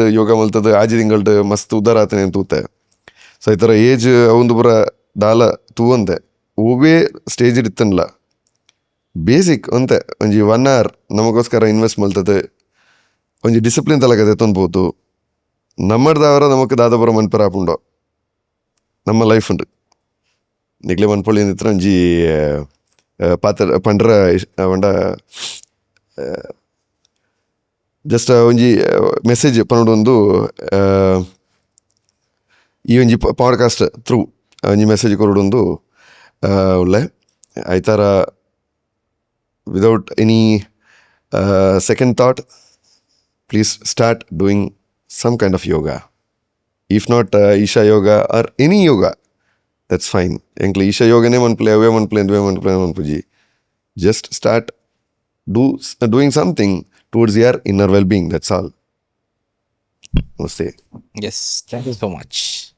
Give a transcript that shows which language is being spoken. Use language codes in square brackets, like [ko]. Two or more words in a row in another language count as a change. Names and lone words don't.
[tcy] ಯೋಗ ಮಲ್ತದ ಆಜಿ ತಿಂಗಳ್ದು ಮಸ್ತ್ ಉದ್ದಾರ ಆತನೆ ಏನು ತೂತೆ ಸೊ ಈ ಥರ ಏಜ್ ಅವಂದು ಪೂರ ದಾಲ ತೂವಂತೆ ಹೂವೇ ಸ್ಟೇಜ್ ಇತ್ತನ್ಲ ಬೇಸಿಕ್ ಅಂತೆ ಒಂಜಿ 1 hour ನಮಗೋಸ್ಕರ ಇನ್ವೆಸ್ಟ್ ಮಲ್ತದೆ ಒಂಜಿ ಡಿಸಿಪ್ಲಿನ್ ತಲಗದೆ ತೊಂದ್ಬೋದು ನಮ್ಮಡ್ದವರ ನಮಕ್ ದಾದಪುರ ಮನ್ಪರ ಆಪುಂಡೋ ನಮ್ಮ ಲೈಫ್ ಉಂಡು ನಿಗ್ಲೆ ಮನ್ಪೊಳ್ಳಿ ಅಂದಿತ್ರ ಒಂಜಿ ಪಾತ್ರ ಪಂಡ್ರ ಪಂಡ ಜಸ್ಟ್ ಒಂಜಿ ಮೆಸೇಜ್ ಪನ್ನೊಂದು ಈ ಒಂಜಿ [en] podcast through [tcy] ಒಂಜಿ ಮೆಸೇಜ್ ಕೊರಡೊಂದು ಒಳ್ಳೆ [en] ಐತಾರ without any second thought please start doing some kind of yoga if not Isha yoga or any yoga that's fine [tcy] ಎಂಕ್ಲೆ ಈಶಾ ಯೋಗನೇ ಮನ್ಪ್ಲೆ ಅವೇ ಮನ್ಪುಜಿ [en] just start doing something towards your inner well-being, that's all. Namaste. Yes, thank you so much.